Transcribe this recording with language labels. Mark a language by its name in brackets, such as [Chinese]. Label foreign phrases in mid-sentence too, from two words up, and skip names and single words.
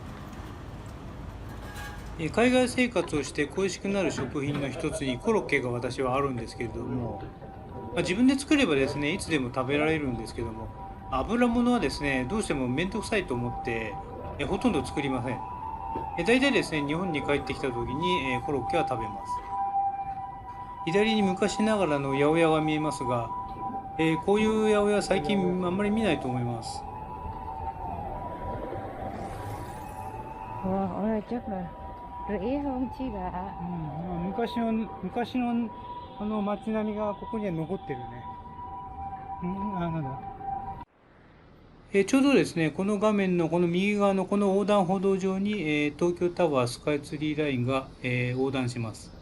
[Japanese] 海外生活をして恋しくなる食品の一つにコロッケが私はあるんですけれども、自分で作ればですね、いつでも食べられるんですけども、油物はですね、どうしても面倒くさいと思って、ほとんど作りません。大体ですね、日本に帰ってきた時に、コロッケは食べます。左に昔ながらの八百屋が見えますが、こういう八百屋最近あんまり見ないと思います。 [Vietnamese] 哇，ở đây chắc là rẻ hơn chứ bà. [Japanese] 昔の街並みがここには残ってるね。なんだ。ちょうどですね、この画面のこの右側のこの横断歩道上に、東京タワースカイツリーラインが、横断します。